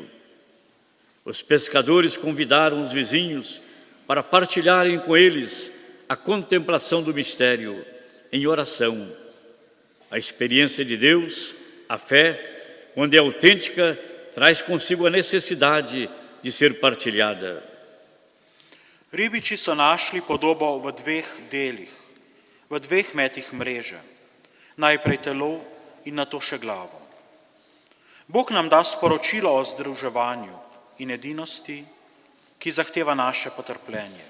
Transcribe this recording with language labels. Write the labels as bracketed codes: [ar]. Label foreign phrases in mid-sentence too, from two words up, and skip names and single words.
[pt] Os pescadores convidaram os vizinhos para partilharem com eles a contemplação do mistério em oração. A experiência de Deus, a fé, quando é autêntica, traz consigo a necessidade de ser partilhada. [sl] Ribiči so našli podobo v 2 delih, v 2 metih mreže. Najprej telo in nato še glavo. Bog nam da sporočilo o združevanju in edinosti, ki zahteva naše potrpljenje.